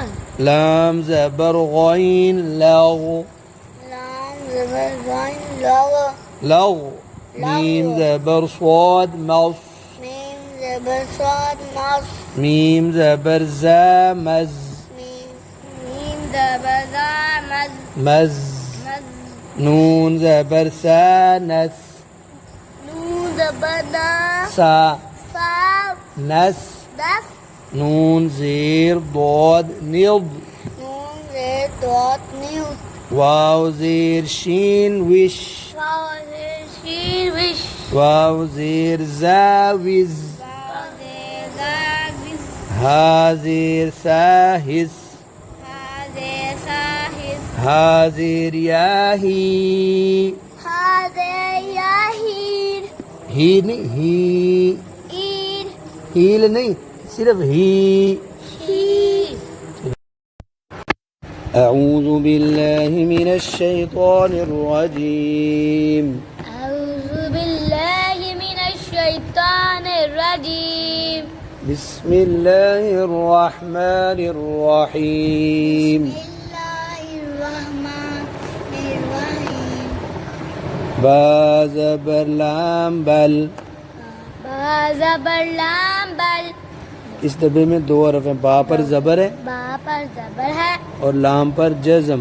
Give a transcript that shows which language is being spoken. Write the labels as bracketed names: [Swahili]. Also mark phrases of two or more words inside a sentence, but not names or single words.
[Urdu] لام زبر غین لغ. لام زبر غین لغ. لغ. میم زبر صاد مص. میم زبر صاد مص. میم زبر زا مز. میم زبر زا مز. مز. مز. نون زبر سا نس. نون زبر دا. سا سا نس. دس. نون زیر ضاد نض. نون زیر دوت نیوت. واو زیر شین وش. فاضر شیر وش. واو زیر زا وز. فاضر زا وز. ہا زیر سا ہس. فاضر ساہس. ہا زیر یا ہی. فاضر یاہیر. ہی نہیں ہی. ایر. ہیل نہیں صرف ہی. ہی. [Arabic] اعوذ باللہ من الشیطان الرجیم. اعوذ باللہ من الشیطان الرجیم. بسم اللہ الرحمن الرحیم. بسم اللہ الرحمن الرحیم. [Urdu] با زبر لام بل. با زبر لام بل. اس ڈبے میں دو حرف ہیں. با پر زبر ہے با پر زبر ہے. اور لام پر جزم.